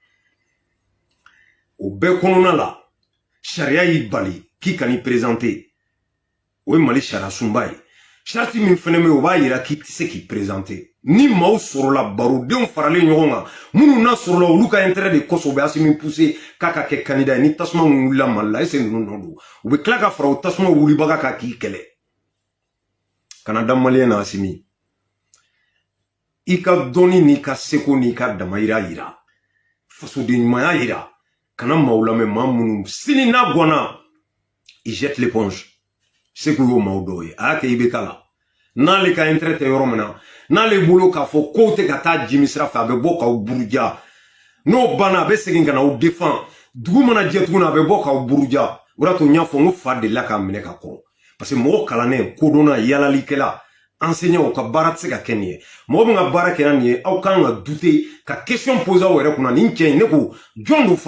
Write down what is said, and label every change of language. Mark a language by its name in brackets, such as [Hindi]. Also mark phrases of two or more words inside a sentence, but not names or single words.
[Bambara] o bɛɛ kɔnɔna la sariya y'i bali k'i ka n'i présenter o ye Mali sariya sunba ye charte min fɛnɛ bɛ o b'a yira k'i tɛ se k'i présenter ni maaw sɔrɔla barodenw faralen ɲɔgɔn kan minnu n'a sɔrɔla olu ka intérêt de kosɔn u bɛ Asimi pousser k'a ka kɛ candidat ye ni tasuma min wulila Mali la [French] est-ce que [Bambara] ninnu nɔ don u bɛ tila ka fara o tasuma wulibaga kan k'i kɛlɛ kana da maliyɛn na Asimi i ka dɔnni n'i ka seko n'i ka damayira yira fasoden ɲumanya yira kana maaw lamɛn maa minnu sini n'a gɔnna [French] ils jettent l'éponge [Bambara] se k'u y'o maaw dɔw ye a y'a kɛ i bɛ k'a la n'ale ka intérêt tɛ yɔrɔ min na n'ale bolo k'a fɔ kow tɛ ka taa jimi sira fɛ a bɛ bɔ k'aw buruja n'o banna a bɛ segin ka na aw défend dugu mana jɛ tuguni a bɛ bɔ k'aw buruja o de y'a to n y'a fɔ n ko fa delila k'a minɛ ka kɔrɔ [French] parce que [Bambara] mɔgɔ kalannen kodɔnna yalalikɛla enseignant u ka baara tɛ se ka kɛ nin ye mɔgɔ min ka baara kɛra nin ye aw kan ka douter ka question poser aw yɛrɛ kunna nin cɛ in ne ko jɔn don